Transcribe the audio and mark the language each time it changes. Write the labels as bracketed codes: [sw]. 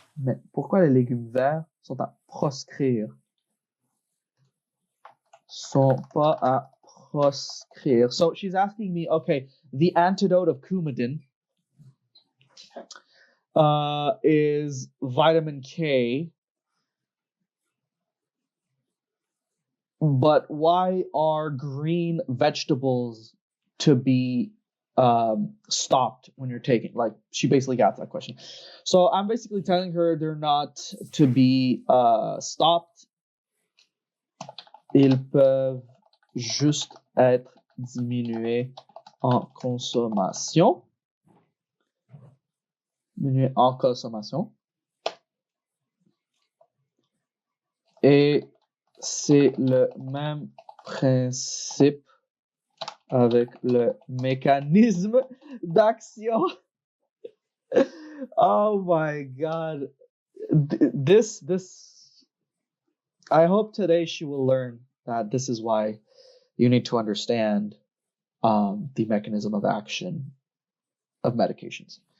[fr] Mais pourquoi les légumes verts sont à proscrire? Sont pas à proscrire. [en] So she's asking me, okay, the antidote of Coumadin is vitamin K. But why are green vegetables to be stopped when you're taking, like, she basically got that question. So I'm basically telling her they're not to be stopped. [fr] Ils peuvent juste être diminués en consommation. Diminués en consommation. Et c'est le même principe avec le mécanisme d'action. [en] Oh my god. This I hope today she will learn that this is why you need to understand the mechanism of action of medications.